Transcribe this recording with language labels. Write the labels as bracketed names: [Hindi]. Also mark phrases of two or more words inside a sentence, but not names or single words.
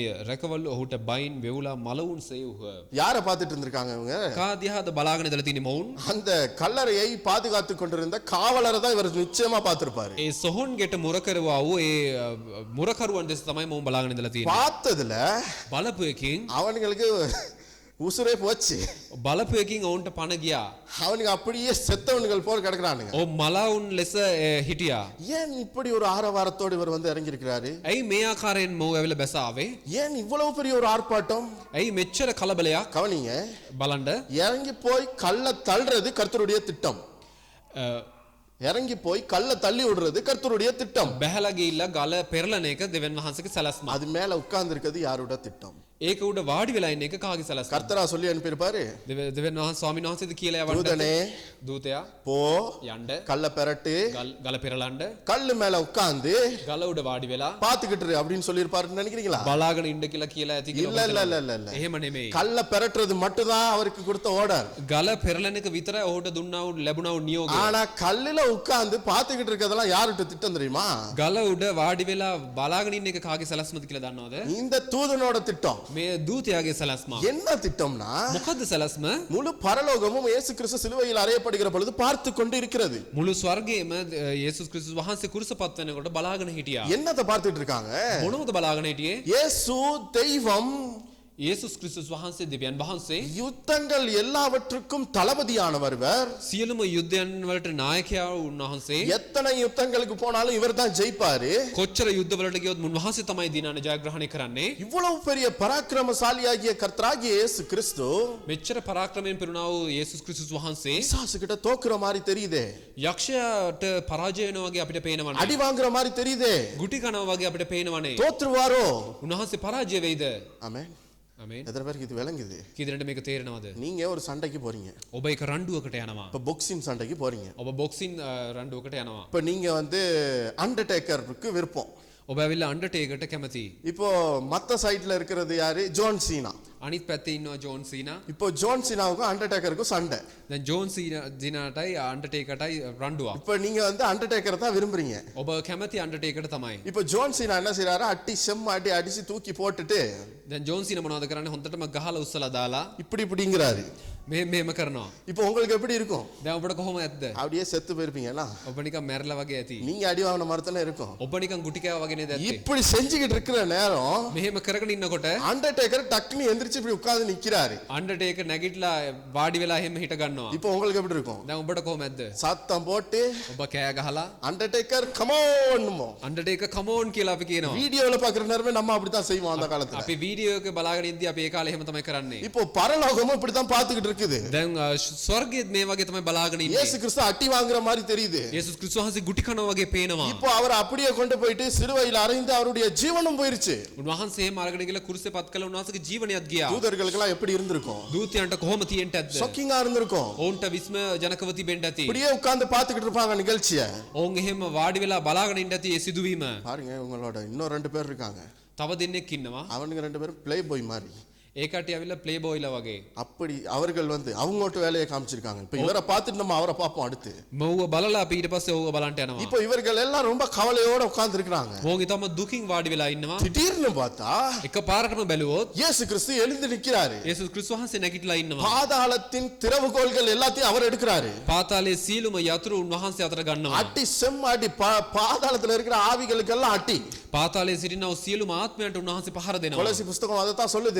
[Sinhala] රැකවල් ඔහුට බයින් වෙවුලා මලවුන් සේවුහ. [Tamil] யார பார்த்துட்டு இருந்திருக்காங்க இவங்க? [Sinhala] කා දිහාද බලාගෙන ඉඳලා තියෙන්නේ මොවුන්? [Tamil] அந்த கல்லறையை பாதுகாத்து கொண்டிருந்த காவலரை தான் இவர் நிச்சயமா பார்த்திருப்பாரு. [Sinhala] ඒ සොහොන් ගෙට මුර කරවා වූ ඒ මුරකරුවන් දෙස තමයි මොවුන් බලාගෙන ඉඳලා තියෙන්නේ. [Tamil] பார்த்ததுல [Sinhala] බලපු එකකින් [Tamil] அவங்களுக்கு உசுரே போச்சு. [Sinhala] බලපු එකකින් ඔවුන්ට පණ ගියා. [Tamil] அவனுக்கு அப்படியே செத்தவனுகள் போல கிடக்குறானுங்க. [Sinhala] ඔව් මලවුන් ලෙස හිටියා. [Tamil] ஏன் இப்படி ஒரு ஆரவாரத்தோடு இவர் வந்து இறங்கி இருக்கிறாரு? [Sinhala] ඇයි මේ ආකාරයෙන් මොව ඇවිල්ලා බැසාවේ? [Tamil] ஏன் இவ்வளவு பெரிய ஒரு ஆர்ப்பாட்டம்? [Sinhala] ඇයි මෙච්චර කලබලයක්? [Tamil] கவனிங்க, [Sinhala] බලන්න [Tamil] இறங்கி போய் கல்ல தள்ளுறது கர்த்தருடைய திட்டம். இறங்கி போய் கல்ல தள்ளி விடுறது கர்த்தருடைய திட்டம். [Sinhala] බැහැලා ගිහිල්ලා ගල පෙරලන එක දෙවියන් වහන්සේගේ සැලැස්ම. [Tamil] அது மேல உட்கார்ந்து இருக்கிறது யாரோட திட்டம்? [Sinhala] ඒක උඩ වාඩි වෙලා ඉන්න එක කාගේ සැලැස්ම? [Tamil] கர்த்தரா சொல்லி அனுப்பியிருப்பாரு. [Sinhala] දෙවියන් වහන්සේ ස්වාමීන් වහන්සේද කියලා යවන්න. [Tamil] தூதனே [Sinhala] දූතයා [Tamil] போ, [Sinhala] යන්න [Tamil] கல்ல பெரட்டு, [Sinhala] ගල පෙරලන්න [Tamil] கல்லு மேல உட்கார்ந்து [Sinhala] ගල උඩ වාඩි වෙලා [Tamil] பாத்துக்கிட்டு இரு அப்படின்னு சொல்லி இருப்பாருன்னு நினைக்கிறீங்களா? [Sinhala] බලාගෙන ඉන්න කියලා ඇති කියලා. [Tamil] இல்ல இல்ல இல்ல இல்ல இல்ல. [Sinhala] එහෙම නෙමෙයි. [Tamil] கல்ல பெரட்டுறது மட்டும்தான் அவருக்கு கொடுத்த ஆர்டர். [Sinhala] ගල පෙරලන එක විතරයි ඔහුට දුන්නා වූ ලැබුණා වූ නියෝගය. [Tamil] ஆனா கல்லுல உட்கார்ந்து பாத்துக்கிட்டு இருக்கிறதெல்லாம் யாருட்ட திட்டம் தெரியுமா? [Sinhala] ගල උඩ වාඩි වෙලා බලාගෙන ඉන්න එක කාගේ සැලැස්මද කියලා දන්නවද? [Tamil] இந்த தூதனோட திட்டம். [Sinhala] මේ දූතයාගේ සැලැස්ම. [Tamil] என்ன திட்டம்னா, [Sinhala] මොකද්ද සැලැස්ම? [Tamil] முழு பரலோகமும் இயேசு கிறிஸ்து சிலுவையில் அறையப்படுகிற பொழுது பார்த்து கொண்டு இருக்கிறது. [Sinhala] මුළු ස්වර්ගයේම යේසුස් ක්‍රිස්තුස් වහන්සේ කුරුසපත් වෙනකොට බලාගෙන හිටියා. [Tamil] என்னத்தை பார்த்துட்டு இருக்காங்க? [Sinhala] මොනවද බලාගෙන හිටියේ? [Tamil] இயேசு தெய்வம், [Sinhala] යේසුස් ක්‍රිස්තුස් වහන්සේ දෙවියන් වහන්සේ, [Tamil] யுத்தங்கள் எல்லாவற்றுக்கும் தளபதியானவர் இவர். [Sinhala] සියලුම යුද්ධයන් වලට නායකයා උන්වහන්සේ. [Tamil] எத்தனை யுத்தங்களுக்கு போனாலும் இவர் தான் ஜெயிப்பாரு. [Sinhala] කොච්චර යුද්ධ වලට ගියොත් උන්වහන්සේ තමයි දිනන ජයග්‍රහණය කරන්නේ. [Tamil] இவ்வளவு பெரிய பராக்கிரமசாலியாகிய கர்த்தராகிய இயேசு கிறிஸ்து [Sinhala] මෙච්චර පරාක්‍රමයෙන් පිරුණා වූ යේසුස් ක්‍රිස්තුස් වහන්සේ [Tamil] பிசாசு கிட்ட தோக்குற மாதிரி தெரியுதே, [Sinhala] යක්ෂයාට පරාජය වෙනවා වගේ අපිට පේනවනේ. [Tamil] அடி வாங்குற மாதிரி தெரியுதே. [Sinhala] ගුටි කනවා වගේ අපිට පේනවනේ. [Tamil] தோற்றுவாரோ? [Sinhala] උන්වහන්සේ පරාජය වෙයිද? [Tamil] ஆமென். [Sinhala] ආමේන්. [Tamil] எத்தனை பேருக்கு இது விளங்குது? [Sinhala] කී දෙනෙක්ට මේක තේරෙනවද? [Tamil] நீங்க ஒரு சண்டைக்கு போறீங்க, [Sinhala] ඔබ එක රණ්ඩුවකට යනවා. [Tamil] இப்ப பாக்ஸிங் சண்டைக்கு போறீங்க. [Sinhala] ඔබ බොක්සින් රණ්ඩුවකට යනවා. [Tamil] இப்ப நீங்க வந்து அண்டர்டேக்கருக்கு விருப்பம். [Sinhala] ඔබ ඇවිල්ලා අන්ඩර්ටේකර්ට කැමති. [Tamil] இப்போ மத்த சைடுல இருக்கிறது யாரு? ஜான் சீனா. [Sinhala] අනිත් පැත්තේ ඉන්නවා ජෝන් සීනා. [Tamil] இப்போ ஜான் சீனாவுக்கும் அண்டர்டேக்கருக்கும் சண்டை. [Sinhala] දැන් ජෝන් සීනාටයි අන්ඩර්ටේකර්ටයි රණ්ඩුවක්. [Tamil] இப்போ நீங்க வந்து அண்டர்டேக்கரை தான் விரும்புறீங்க. [Sinhala] ඔබ කැමති අන්ඩර්ටේකර්ට තමයි. [Tamil] இப்போ ஜான் சீனா என்ன செய்றாரு? அட்டி செம்மாட்டி அடிச்சு தூக்கி போட்டுட்டு [Sinhala] දැන් ජෝන් සීනා මොනවද කරන්නේ? හොන්දටම ගහලා උස්සලා දාලා [Tamil] இப்படி இப்படிங்கிறாரு. [Sinhala] මෙහෙම කරනවා. [Tamil] இப்போ உங்களுக்கு எப்படி இருக்கும்? [Sinhala] දැන් ඔබට කොහොම ඇද්ද? [Tamil] அப்படியே செத்து போயிருப்பீங்களா? [Sinhala] ඔබ නිකන් මැරලා වගේ ඇති. [Tamil] நீங்க அடி வாங்கின மாதிரி தானே இருக்கும். [Sinhala] ඔබ නිකන් ගුටි කෑවා වගේ නේද ඇත්තේ? [Tamil] இப்படி செஞ்சுக்கிட்டு இருக்கிற நேரம் [Sinhala] මෙහෙම කරගෙන ඉන්නකොට [Tamil] அண்டர்டேக்கர் டக்குன்னு எந்திரிச்சு இப்படி உட்கார்ந்து நிக்கிறாரு. [Sinhala] අන්ඩර්ටේකර් නැගිටලා වාඩි වෙලා එහෙම හිට ගන්නවා. [Tamil] இப்போ உங்களுக்கு எப்படி இருக்கும்? [Sinhala] දැන් ඔබට කොහොම ඇද්ද? [Tamil] சத்தம் போட்டு [Sinhala] ඔබ කෑ ගහලා [Tamil] அண்டர்டேக்கர் கமோன்மோ. [Sinhala] අන්ඩර්ටේකර් කමෝන් කියලා අපි කියනවා. [Tamil] வீடியோல பாக்குற நேரமே நம்ம அப்படித்தான் செய்வோம் அந்த காலத்துல. [Sinhala] අපි වීඩියෝ එක බලාගෙන ඉද්දි අපි ඒ කාලේ එහෙම තමයි කරන්නේ. [Tamil] இப்போ பரலோகமும் இப்படித்தான் பார்த்துக்கிட்டு இருக்குது. [Sinhala] දැන් ස්වර්ගයේත් මේ වගේ තමයි බලාගෙන ඉන්නේ. [Tamil] இயேசு கிறிஸ்து அட்டி வாங்குற மாதிரி தெரியுது. [Sinhala] යේසුස් ක්‍රිස්තුස් වහන්සේ ගුටි කනවා වගේ පේනවා. [Tamil] இப்போ அவர் அப்படியே கொண்டு போயிட்டு சிலுவையில் அறைந்து அவருடைய ஜீவனும் போயிருச்சு. [Sinhala] උන්වහන්සේ මාර්ගණ කියලා කුරුසේ පත් කළ උන්වහන්සේගේ ජීවනයත් ගියා. [Tamil] தூதர்களுக்கெல்லாம் எப்படி இருந்திருக்கும்? [Sinhala] දූතයන්ට කොහොම තියෙන්න ඇද්ද? [Tamil] ஷாக்கிங்கா இருந்திருக்கும். [Sinhala] ඔවුන්ට විස්මය ජනකව තිබෙන්න ඇති. [Tamil] இப்படியே உட்கார்ந்து பார்த்துக்கிட்டு இருப்பாங்க நிகழ்ச்சியை. [Sinhala] ඔවුන් එහෙම වාඩි වෙලා බලාගෙන ඉන්න ඇති ඒ සිදුවීම. [Tamil] பாருங்க, உங்களோட இன்னும் 2 பேர் இருக்காங்க. [Sinhala] තව දෙන්නෙක් ඉන්නවා. [Tamil] அவனுங்க 2 பேரும் [English] play boy [Tamil] மாதிரி. [Sinhala] ඒ කට්ටිය ඇවිල්ලා ප්ලේ බෝයිලා වගේ. [Tamil] அப்படி அவர்கள் வந்து அவங்கோட்ட வேலையை காமிச்சிருக்காங்க. இப்போ இவரை பார்த்துட்டு நம்ம அவரை பார்ப்போம் அடுத்து. [Sinhala] මව්ව බලලා අපි ඊට පස්සේ ඔව්ව බලන්න යනවා. [Tamil] இப்போ இவர்கள் எல்லாம் ரொம்ப கவலையோட உட்கார்ந்து இருக்காங்க. [Sinhala] මොවුන් ඊටම දුකින් වාඩි වෙලා ඉන්නවා. [Tamil] திடீர்னு பார்த்தா [Sinhala] එකපාරටම බැලුවොත් [Tamil] இயேசு கிறிஸ்து எழுந்து நிக்கிறாரு. [Sinhala] යේසුස් ක්‍රිස්තුස් වහන්සේ නැගිටලා ඉන්නවා. [Tamil] பாதாளத்தின் திறவுகோல்கள் எல்லாத்தையும் அவர் எடுக்கிறாரு. [Sinhala] පාතාලයේ සියලුම යතුරු උන්වහන්සේ අතට ගන්නවා. [Tamil] அட்டி செம்மாட்டி பாதாளத்துல இருக்கிற ஆவிகளுக்கு எல்லாம் அட்டி. [Sinhala] පාතාලයේ සිටිනා සියලුම ආත්මයන්ට උන්වහන්සේ පහර දෙනවා. [Tamil] கொலோசி புத்தகம் அதை தான் சொல்லுது.